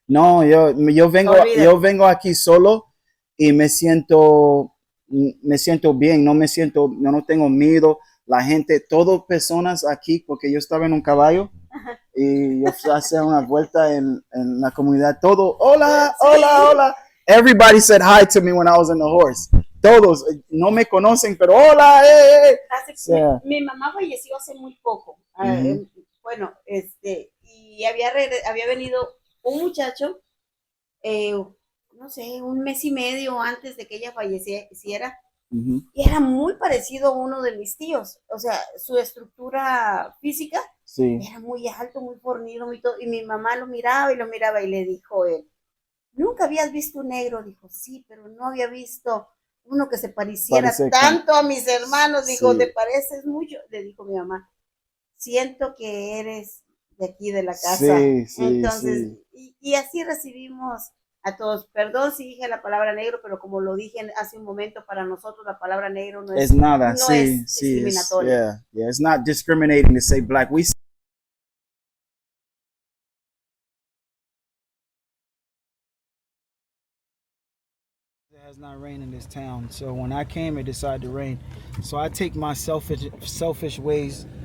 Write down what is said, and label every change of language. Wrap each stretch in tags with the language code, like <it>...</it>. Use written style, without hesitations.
<es>no, yo vengo aquí solo y me siento bien, no tengo miedo. La gente, todas personas aquí, porque yo estaba en un caballo y yo hacía una vuelta en la comunidad, todo, hola.</es> <en>Everybody said hi to me when I was on the horse.</en> <es>Todos, no me conocen, pero hola, Mi mamá falleció hace muy poco. Bueno, y había venido un muchacho, no sé, 1 mes y medio antes de que ella falleciera, y era muy parecido a uno de mis tíos. O sea, su estructura física era muy alto, muy fornido, y mi mamá lo miraba y le dijo él, ¿nunca habías visto un negro? Dijo, sí, pero no había visto uno que se pareciera tanto a mis hermanos. Dijo, ¿te pareces mucho? Le dijo mi mamá, siento que eres de aquí de la casa. Entonces, y así recibimos a todos. Perdón si dije la palabra negro, pero como lo dije hace un momento, para nosotros la palabra negro no es nada, no es discriminatoria.</es> <en>It's not discriminating to say black. It has not rained in this town, so when I came, it decided to rain. So I take my selfish ways</en>